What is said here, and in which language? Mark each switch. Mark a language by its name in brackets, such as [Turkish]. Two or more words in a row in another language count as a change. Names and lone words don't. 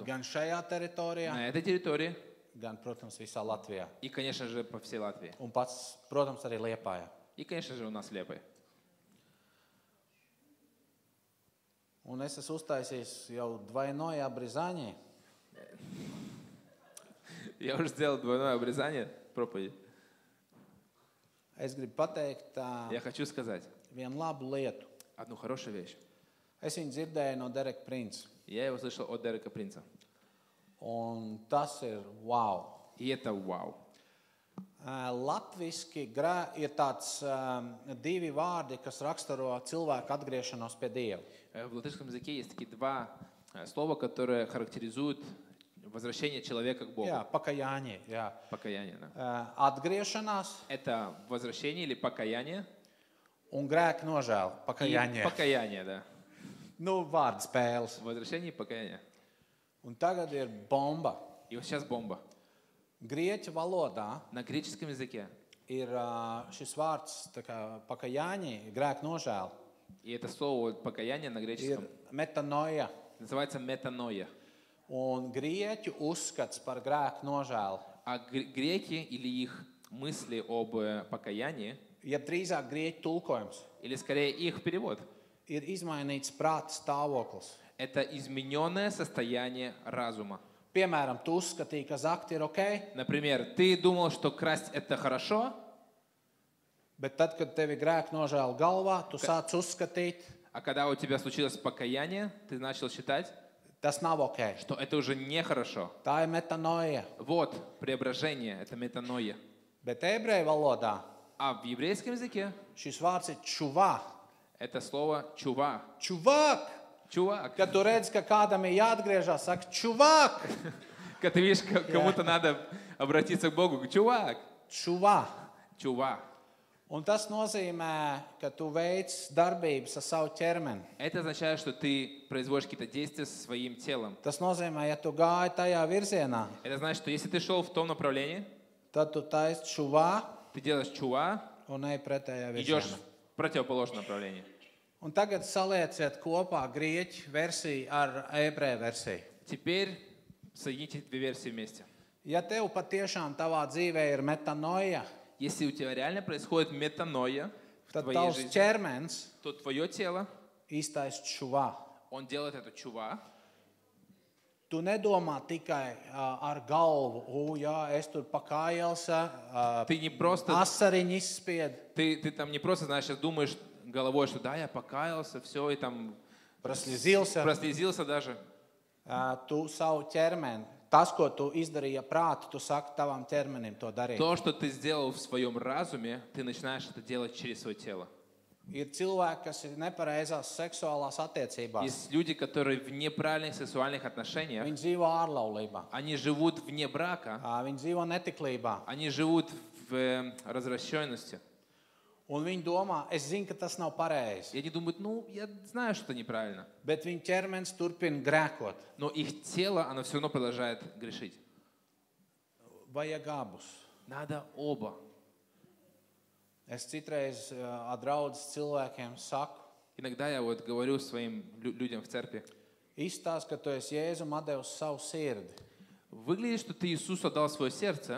[Latvian] gan šajā teritorijā, [Russian] на этой территории [Latvian] gan, protams, visā Latvijā. [Russian] и, конечно же, по всей Латвии. [Latvian] Un pats, protams, arī Liepājā. [Russian] И, конечно же, у нас в Лепое. [Latvian] Un es esmu uztaisījis jau [Russian] двойное обрезание. Я уже сделал двойное обрезание проповеди. [Latvian] Es gribu pateikt [Russian] Я хочу сказать [Latvian] vienu labu lietu. [Russian] одну хорошую вещь. [Latvian] Es viņu dzirdēju no Dereka Princa. [Russian] Я его слышал от Дерека Принца. [Latvian] Un tas ir wow. [Russian] И это вау. [Latvian] Latviski ir tāds divi vārdi, kas raksturo cilvēku atgriešanos pie Dieva. [Russian] В латышском языке есть такие два слова, которые характеризуют возвращение человека к Богу. [Latvian] Jā, pakajāņi, jā. [Russian] Покаяние. Да. [Latvian] Atgriešanās [Russian] Это возвращение или покаяние. [Latvian] un grēka nožēla. [Russian] И Pakajāņie. покаяние, да. [Latvian] Nu, vārdu spēles. [Russian] Возвращение и покаяние. [Latvian] Un tagad ir bomba. [Russian] И вот сейчас бомба. [Latvian] Grieķu valodā [Russian] На греческом языке. [Latvian] ir šis vārds tā kā pakajāņi, grēka nožēla. [Russian] И это слово покаяние на [Latvian] Ir [Russian] греческом [Latvian] metanoja. [Russian] называется метаноя. [Latvian] Un grieķu uzskats par grēku nožēlu. [Russian] А греки или их мысли об покаянии, [Latvian] Ja drīzāk grieķu tulkojums [Russian] или скорее их перевод, [Latvian] ir izmainīts prāta stāvoklis. [Russian] это измененное состояние разума. [Latvian] Piemēram, tu uzskatīji, ka zakti ir ok, [Russian] Например, ты думал, что красть это хорошо, [Latvian] bet tad, kad tev ir grēka nožēla galvā, tu sāc uzskatīt, [Russian] а когда у тебя случилось покаяние, ты начал считать, [Latvian] tas nav ok. [Russian] что это уже нехорошо. [Latvian] Tā ir metanoja. [Russian] Вот, преображение, это метаноя. [Latvian] Bet ebreju valodā [Russian] А в еврейском языке [Latvian] šis vārds ir čuvā. [Russian] Это слово чува. [Latvian] Čuvāk! [Russian] Чувак. [Latvian] Kad tu redzi, ka kādam ir jāatgriežas, saka, čuvāk! [Russian] Когда ты видишь, кому-то надо обратиться к Богу. Чувак. [Latvian] Čuvā! [Russian] Чува. [Latvian] Un tas nozīmē, ka tu veic darbības ar savu ķermeni. [Russian] Это означает, что ты производишь какие-то действия со своим телом. [Latvian] Tas nozīmē, ja tu gāji tajā virzienā, [Russian] Это значит, что если ты шел в том направлении, [Latvian] tad tu taisi čuvā [Russian] ты делаешь чува, [Latvian] un ej pretējā [Russian] идешь [Latvian] virzienā. [Russian] в противоположном направлении. [Latvian] Un tagad salieciet kopā grieķu versiju ar ebreju versiju. [Russian] Теперь соедините две версии вместе. [Latvian] Ja tev patiešām tavā dzīvē ir metanoja, [Russian] Если у тебя реально происходит метаноя в [Latvian] tad [Russian] твоей [Latvian] tavs [Russian] жизни, [Latvian] ķermenis [Russian] то твое тело, [Latvian] iztaisa čuvā. [Russian] он делает эту чува. [Latvian] Tu nedomā tikai ar galvu, jā, es tur pakājался, [Russian] Ты не просто, [Latvian] asariņu izspied, [Russian] ты там не просто, знаешь, сейчас думаешь головой, что да, я покаялся, все, и там praslīzился. прослезился даже. [Latvian] Tu savu ķermeni, tas, ko tu izdarīji ar prātu, tu saki tavam ķermenim to darīt. [Russian] То, что ты сделал в своем разуме, ты начинаешь это делать через свое тело. [Latvian] Ir cilvēki, kas ir nepareizās seksuālās attiecībās. [Russian] Есть люди, которые в неправильных сексуальных отношениях, [Latvian] Viņi dzīvo ārlaulībā, [Russian] они живут вне брака, [Latvian] viņi dzīvo netiklībā. [Russian] они живут в развращенности. [Latvian] Un viņi domā, es zinu, ka tas nav pareizi, [Russian] И они думают, ну, я знаю, что это neправильно. [Latvian] bet viņu ķermenis turpina grēkot. [Russian] Но их тело, оно все равно продолжает грешить. [Latvian] Vajag abus. [Russian] Надо оба. [Latvian] Es citreiz ar draudzes cilvēkiem saku, [Russian] Иногда я вот говорю своим людям в церкви, [Latvian] izstāst, ka tu esi Jēzum atdevis savu sirdi, [Russian] выглядит, что ты Иисусу отдал свое сердце,